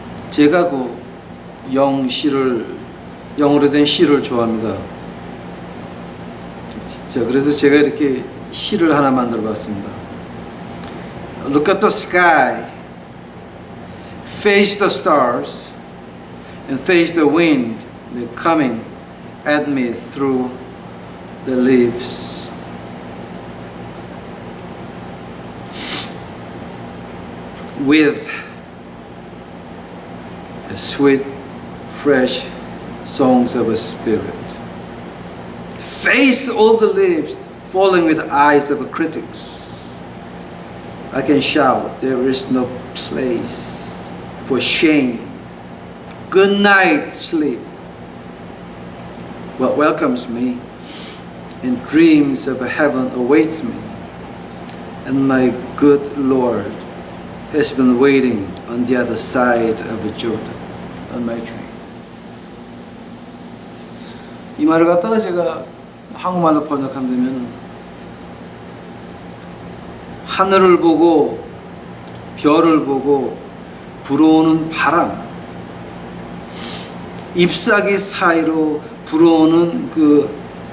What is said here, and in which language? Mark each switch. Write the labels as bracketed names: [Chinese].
[Korean] 제가 그 영어로 된 시를 좋아합니다. 자, 그래서 제가 이렇게 시를 하나 만들어 봤습니다. [English] Look at the sky, face the stars, and face the wind that's coming at me through the leaves. With a sweet, fresh songs of a spirit. Face all the leaves falling with the eyes of critics. I can shout, there is no place for shame. Good night, sleep. What welcomes me and dreams of heaven awaits me. And my good Lord has been waiting on the other side of Jordan on my dream. [Korean] 이 말을 갖다가 제가 한국말로 번역한다면 하늘을 보고 별을 보고 불어오는 바람, 잎사귀 사이로 불어오는 그